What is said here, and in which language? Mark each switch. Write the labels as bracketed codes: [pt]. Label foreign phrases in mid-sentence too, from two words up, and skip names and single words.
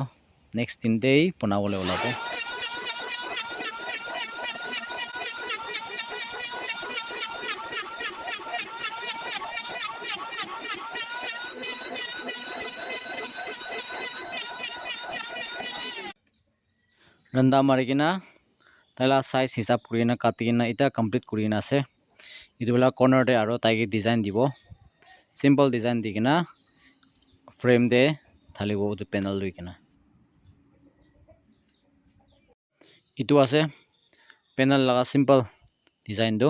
[nag] Next din dei bonabole olabo. Randa marikina taila size hisab kurina katigina ita complete kurina ase. Itu bela corner de aro taigi design dibo. Simple design dikina frame de thalibo tu panel luikina. Itu ase panel laga simple design do.